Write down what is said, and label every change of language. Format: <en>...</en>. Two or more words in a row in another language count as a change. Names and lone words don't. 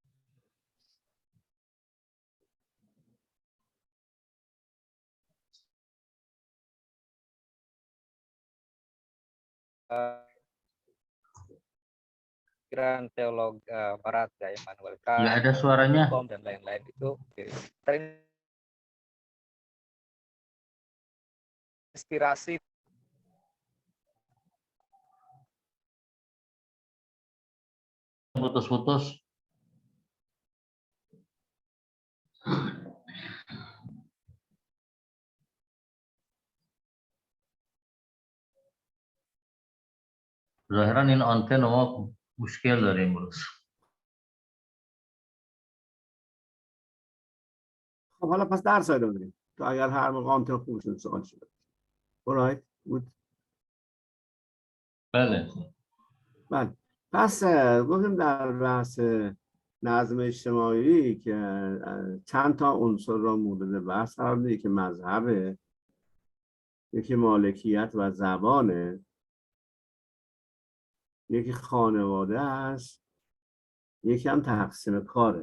<id>pikiran teolog Barat ya Immanuel Kant, Nggak ada suaranya. dan lain-lain itu terinspirasi Putus-putus.</id> <fa>ظاهرا این آنتن ما مشکل داره امروز. خب حالا پس درس ادامه بدیم تا اگر هر موقع آنتن خوب شد سوال شد.</fa> <en>alright good.</en> <fa>بله. بله. پس گفتیم در بحث نظم اجتماعی که چند تا عنصر را مورد بحث قرار میده که مذهبه، یکی مالکیت و زبانه، یکی خانواده است، یکی هم تقسیم کاره.</fa>